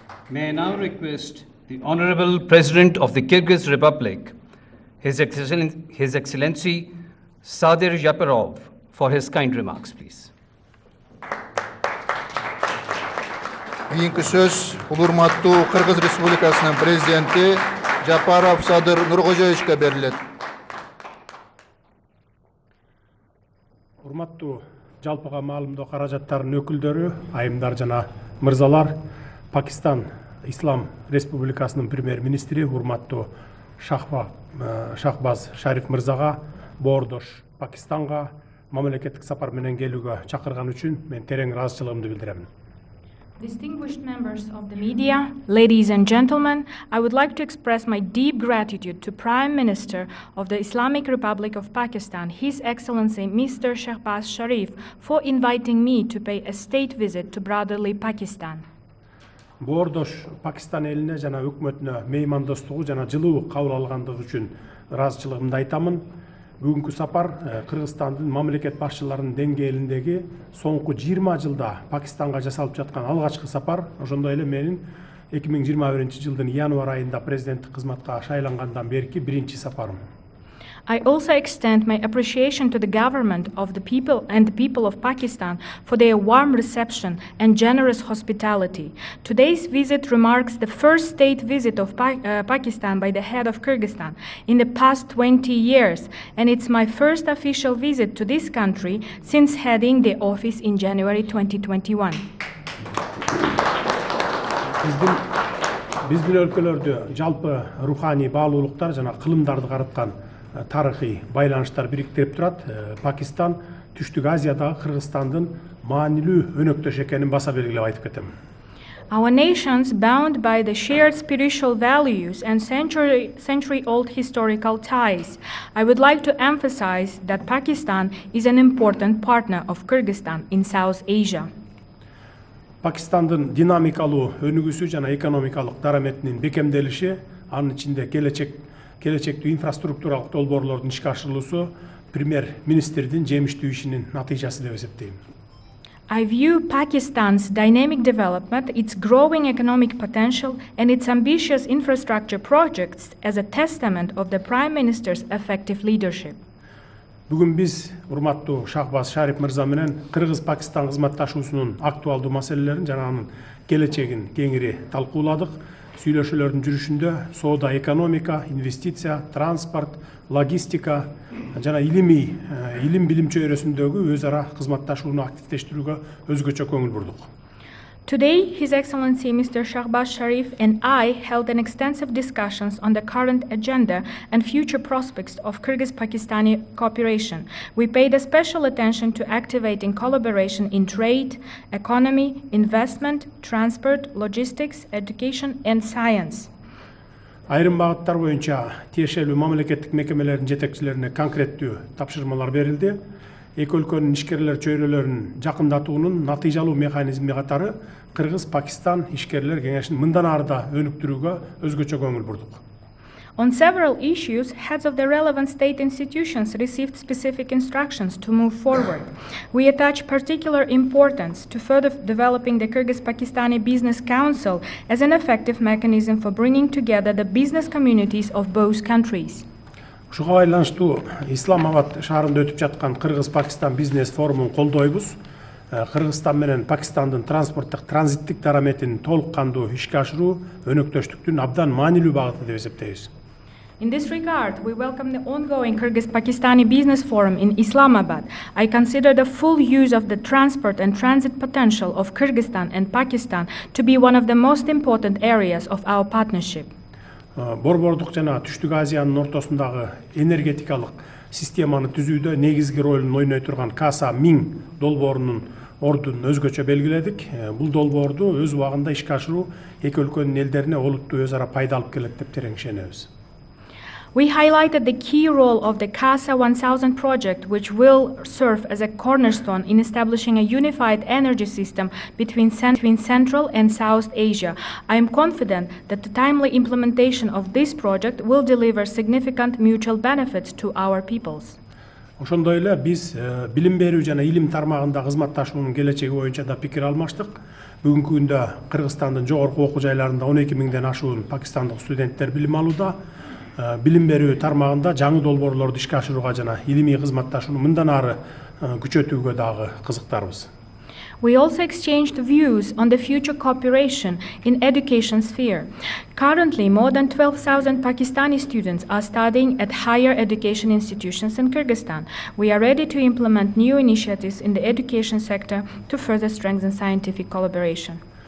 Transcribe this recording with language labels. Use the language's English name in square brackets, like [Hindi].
[English] May I now request the Honorable President of the Kyrgyz Republic, His Excellency Sadir Yaparov, for his kind remarks, please. [Kyrgyz] Kийинки сөз урматтуу Кыргыз Республикасынын президенти Жапаров Садыр Нуркожоевичке берилет. Урматтуу жалпыга маалымдоо каражаттарынын өкүлдөрү, айымдар жана мырзалар, Пакистан Ислам Республикасынын премьер-министри урматтуу Шахбаз Шариф мырзага боордош Пакистанга мамлекеттик сапар менен келүүгө чакырган үчүн мен терең ыраазычылыгымды билдирем. [English] Distinguished members of the media, ladies and gentlemen, I would like to express my deep gratitude to Prime Minister of the Islamic Republic of Pakistan, His Excellency Mr. Shahbaz Sharif, for inviting me to pay a state visit to brotherly Pakistan. [Kyrgyz] Боордош Пакистан элине жана өкмөтүнө меймандостугу жана жылуу кабыл алгандыгы үчүн ыраазычылыгымды айтамын. Бүгүнкү сапар Кыргызстандын мамлекет башчыларынын деңгээлиндеги соңку 20 жылда Пакистанга жасалып жаткан алгачкы сапар, ошондой эле менин 2021 жылдын январь айында президенттик кызматка шайлангандан берки биринчи сапарым. [English] I also extend my appreciation to the government of the people and the people of Pakistan for their warm reception and generous hospitality. Today's visit remarks the first state visit of Pakistan by the head of Kyrgyzstan in the past 20 years, and it's my first official visit to this country since heading the office in January 2021. [Kyrgyz] Биздин өлкөлөрдө жалпы руханий баалуулуктар жана кылымдарды караткан тарыхый байланыштар бириктирип турат. Пакистан Түштүк Азиядагы Кыргызстандын маанилүү өнөктөш экенин баса белгилеп айтып кетем. [English] Our nations, bound by the shared spiritual values and century-old historical ties, I would like to emphasize that Pakistan is an important partner of Kyrgyzstan in South Asia. [Kyrgyz] Пакистандын динамикалуу өнүгүүсү жана экономикалык дараметинин бекемделиши, анын ичинде келечектүү инфраструктуралык долбоорлордун ишке ашырылуусу премьер-министрдин жемиштүү ишинин натыйжасы деп эсептейм. [English] I view Pakistan's dynamic development, its growing economic potential, and its ambitious infrastructure projects as a testament of the Prime Minister's effective leadership. [Kyrgyz] Бүгүн биз урматтуу Шахбаз Шариф мырза менен Кыргыз-Пакистан кызматташуусунун актуалдуу маселелерин жана анын келечегин кеңири талкууладык. Сүйлөшүүлөрдүн жүрүшүндө соода, экономика, инвестиция, транспорт, логистика жана илим билим чөйрөсүндөгү өз ара кызматташууну активдештирүүгө өзгөчө көңүл бурдук. [English] Today, His Excellency Mr. Shahbaz Sharif and I held an extensive discussions on the current agenda and future prospects of Kyrgyz-Pakistani cooperation. We paid a special attention to activating collaboration in trade, economy, investment, transport, logistics, education, and science. [Kyrgyz] Айрым багыттар боюнча тиешелүү мамлекеттик мекемелердин жетекчилерине конкреттүү тапшырмалар берилди. Эки өлкөнүн ишкерлер чөйрөлөрүн жакындатуунун натыйжалуу механизми катары Кыргыз-Пакистан ишкерлер кеңешин мындан ары да өнүктүрүүгө өзгөчө көңүл бурдук. [English] On several issues, heads of the relevant state institutions received specific instructions to move forward. We attach particular importance to further developing the Kyrgyz-Pakistani Business Council as an effective mechanism for bringing together the business communities of both countries. [Kyrgyz] Ушуга байланыштуу Islamabad шаарында өтүп жаткан Кыргыз-Пакистан бизнес форумун колдойбуз. Кыргызстан менен Пакистандын транспорттук транзиттик дараметин толук кандуу ишке ашыруу өнөктөштүктүн абдан маанилүү багыты деп эсептейбиз. [English] In this regard, we welcome the ongoing Kyrgyz-Pakistani Business Forum in Islamabad. I consider the full use of the transport and transit potential of Kyrgyzstan and Pakistan to be one of the most important areas of our partnership. [Kyrgyz] Борбордук жана Түштүк Азиянын ортосундагы энергетикалык системаны түзүүдө негизги ролун ойной турган Каса 1000 долбоорунун ордун өзгөчө белгиледик. Бул долбоорду өз убагында ишке ашыруу эки өлкөнүн элдерине олуттуу өз ара пайда алып келет деп терең ишенебиз. [English] We highlighted the key role of the CASA 1000 project, which will serve as a cornerstone in establishing a unified energy system between Central and South Asia. I am confident that the timely implementation of this project will deliver significant mutual benefits to our peoples. [Kyrgyz] Ошондой эле биз билим берүү жана илим тармагында кызматташуунун келечеги боюнча да пикир алмаштык. Бүгүнкү күндө Кыргызстандын жогорку окуу жайларында 12 миңден ашуун пакистандык студенттер билим алууда. Билим берүү тармагында жаңы долбоорлорду ишке ашырууга жана илимий кызматташууну мындан ары күчөтүүгө дагы кызыктарбыз. [English] We also exchanged views on the future cooperation in education sphere. Currently, more than 12,000 Pakistani students are studying at higher education institutions in Kyrgyzstan. We are ready to implement new initiatives in the education sector to further strengthen scientific collaboration.